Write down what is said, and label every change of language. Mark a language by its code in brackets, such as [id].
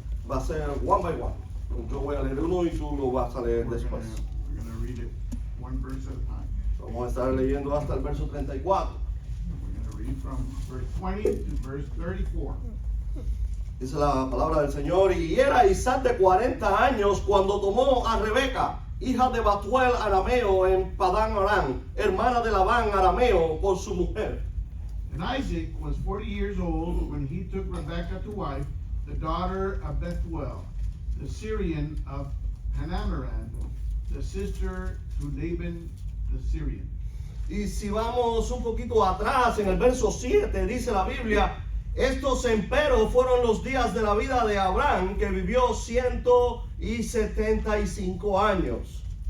[es] Va a ser [en] one by one. [es] Yo voy a leer uno y tú lo vas a leer [en] We're [es] después. [en] gonna read it one verse at a time. [es] Vamos a estar leyendo hasta el verso 34. [en] We're gonna read from verse 20 to verse 34. [es] Dice la palabra del Señor, y era Isaac de 40 años cuando tomó a Rebeca, hija de Batuel arameo en Padán Aram, hermana de Labán arameo, por su mujer. [en] And Isaac was 40 years old when he took Rebekah to wife, the daughter of Bethuel, the Syrian of Hanamaran, the sister to Laban the Syrian. [es] Y si vamos un poquito atrás, en el verso 7, dice la Biblia, estos emperos fueron los días de la vida de Abraham, que vivió 175 años.